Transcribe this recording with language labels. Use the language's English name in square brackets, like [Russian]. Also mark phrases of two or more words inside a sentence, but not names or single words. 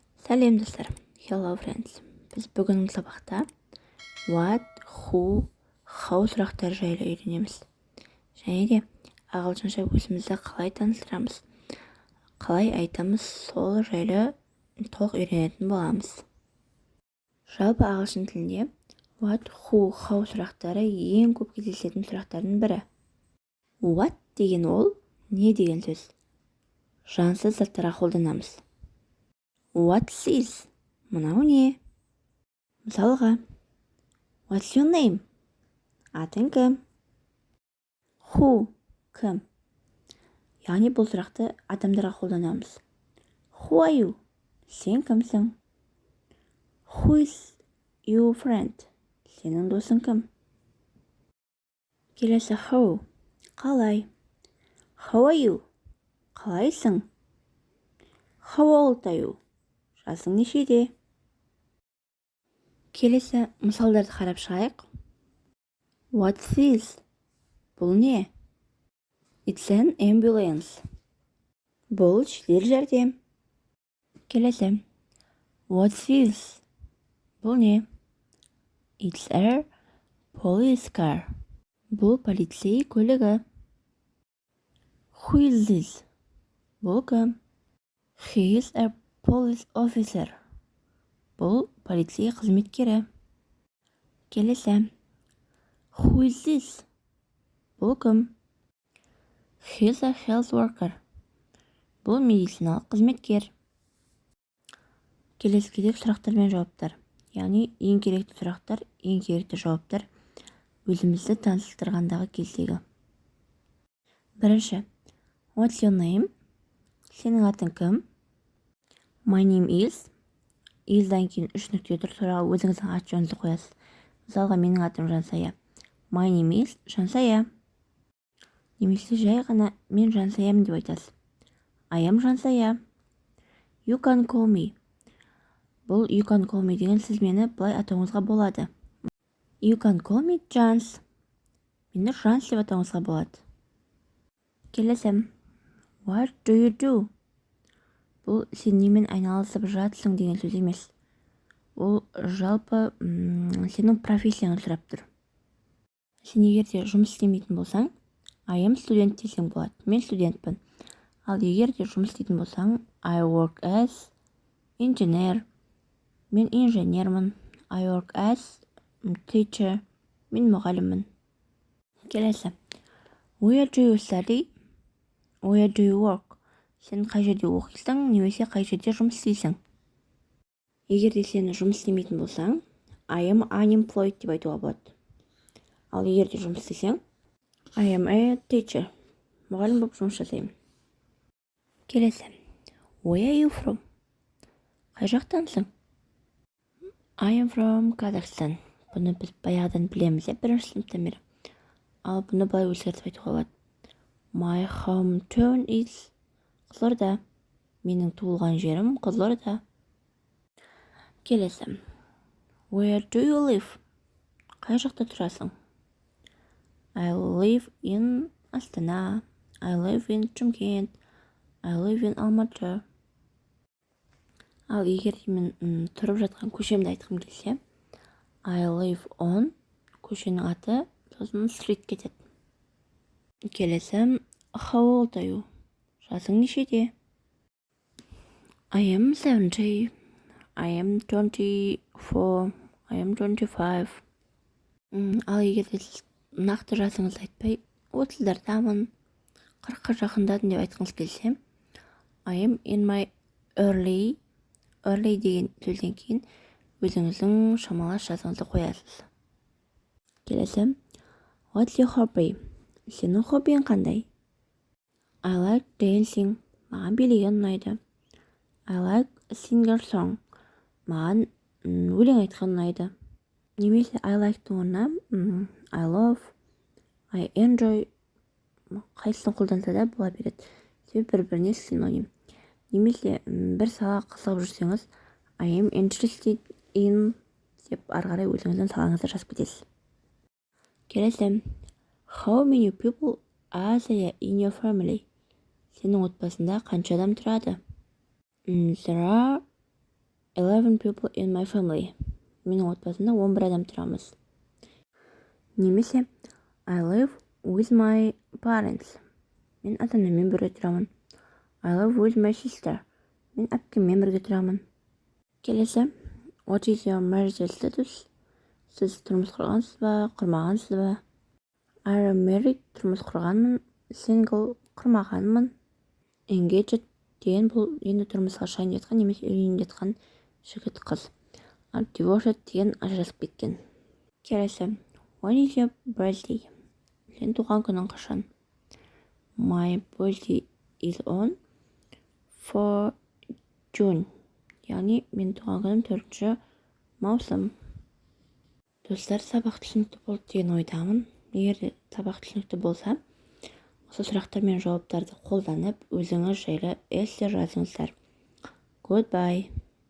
[Kazakh] Сәлем достар, [English] hello friends. [Kazakh] Біз бүгінгі сабақта [English] what, who, how [Kazakh] сұрақтар жайлы үйренеміз. Және де ағылшынша өзімізді қалай таныстырамыз, қалай айтамыз, сол жайлы толық үйренетін боламыз. Жалпы ағылшын тілінде [English] what, who, how [Kazakh] сұрақтары ең көп кездесетін сұрақтардың бірі. What деген ол не деген сөз? Жансыз заттарға қолданамыз. [English] What's this? [Kazakh] Мынау не? Мысалға, [English] What's your name? [Kazakh] Атың кім? Who? Кім? Яғни бұл сұрақты адамдарға қолданамыз. [English] Who are you? [Kazakh] Сен кімсің? [English] Who is your friend? [Kazakh] Сенің досың кім? Келесі how? [English] Қалай? How are you? Қалайсың? How old are you? [Kazakh] Жасың нешеде? Келесі мысалдарды қарап шығайық. [English] What's this? [Kazakh] Бұл не? [English] It's an ambulance. [Kazakh] Бұл жедел жәрдем. Келесі. [English] What's this? [Kazakh] Бұл не? [English] It's a police car. [Kazakh] Бұл полицей көлігі. [English] Who is this? [Kazakh] Бұл кім? [English] He is a police officer. [Kazakh] Бұл полицей қызметкері. Келесі. [English] Who is this? [Kazakh] Бұл кім? [English] He is a health worker. [Kazakh] Бұл медициналық қызметкер. Келесі кезек сұрақтар мен жауаптар. Яғни ең керекті сұрақтар, ең керекті жауаптар өзімізді таныстырғандағы кездегі. Бірінші. [English] What's your name? [Kazakh] Сенің атың кім? [English] My name is. [Kazakh] Is'дан кейін 3 нүкте тұр, сұраға өзіңіздің ат жөніңізді қоясыз. Мысалға, менің атым Жансая. [English] My name is Жансая. [Kazakh] Немесе жай ғана мен Жансаямын деп айтасыз. [English] I am Жансая. You can call me. [Kazakh] Бұл [English] you can call me [Kazakh] деген сіз мені былай атауыңызға болады. [English] You can call me Жанс. [Kazakh] Мені Жанс деп атауыңызға болады. Келесі. [English] What do you do? [Kazakh] Бұл сен немен айналысып жатсың деген сөз емес. Ол жалпы сенің профессияңды сұрап тұр. Сен егер де жұмыс істемейтін болсаң, [English] I am student [Kazakh] десең болады. Мен студентпін. Ал егер де жұмыс істейтін болсаң, [English] I work as engineer. [Kazakh] Мен инженермін. [English] I work as teacher. [Kazakh] Мен мұғаліммін. Келесі. [English] Where do you study? Where do you work? [Kazakh] Сен қай жерде оқисың, немесе қай жерде жұмыс істейсің? Егер де сен жұмыс істемейтін болсаң, [English] I am unemployed [Kazakh] деп айтуға болады. Ал егер де жұмыс істесең, [English] I am a teacher. [Kazakh] Мұғалім болып жұмыс жасаймын. Келесі. [English] Where are you from? [Kazakh] Қай жақтансың? [English] I am from Kazakhstan. [Kazakh] Бұны біз баяғыдан білеміз, бірінші сыныптан бері. Ал бұны былай өзгертіп айтуға болады. [English] My hometown is Қызылорда. [Kazakh] Менің туылған жерім Қызылорда. Келесі. [English] Where do you live? [Kazakh] Қай жақта тұрасың? [English] I live in Астана. I live in Шымкент. I live in Алматы. [Kazakh] Ал егер мен тұрып жатқан көшемді айтқым келсе, [English] I live on, [Kazakh] көшенің аты, сосын street кетеді. Келесі. [English] How old are you? [Kazakh] Жасың нешеде? [English] I am 70. I am 24. I am 25. [Kazakh] Ал егер де сіз нақты жасыңызды айтпай, 30-дамын, 40-қа жақындадым деп айтқыңыз келсе, [English] I am in my early [Kazakh] деген сөзден кейін өзіңіздің шамалас жасыңызды қоясыз. Келесі. [English] What's your hobby? [Kazakh] Сенің хоббиің қандай? [English] I like dancing. [Kazakh] Маған билеген ұнайды. [English] I like singer song. [Kazakh] Маған өлең айтқан ұнайды. Немесе [English] I like- [Kazakh] тың орнына [English] I love, I enjoy [Kazakh] қайсысын қолданса да бола береді. Себебі бір-біріне синоним. Немесе бір сала қызығып жүрсеңіз, [English] I am interested in [Kazakh] деп ары қарай өзіңіздің салаңызды жазып кетесіз. Келесі. [English] How many people are there in your family? [Kazakh] Сенің отбасында қанша адам тұрады? [English] There are 11 people in my family. [Kazakh] Менің отбасымда 11 адам тұрамыз. [English] Немесе I live with my parents. [Kazakh] Мен ата-анаммен бірге тұрамын. [English] I live with my sister. [Kazakh] Мен әпкеммен бірге тұрамын. Келесі, [English] what is your marital status? [Kazakh] Сіз тұрмыс құрғансыз ба, құрмағансыз ба? [English] I am married, [Kazakh] тұрмыс құрғанмын. Single, құрмағанмын. Engaged деген бұл енді тұрмысқа шығайын деп жатқан немесе үйленейін деп жатқан жігіт қыз. Divorced деген ажырасып кеткен. Келесі, [English] when is your birthday? [Kazakh] Сен туған күнің қашан? [English] My birthday is on 4 June. [Kazakh] Яғни мен туған күнім 4 маусым. Достар, сабақ түсінікті болды деген ойдамын. Егер де сабақ түсінікті болса, осы сұрақтар мен жауаптарды қолданып, өзіңіз жайлы эссе жазыңыздар. [English] Goodbye.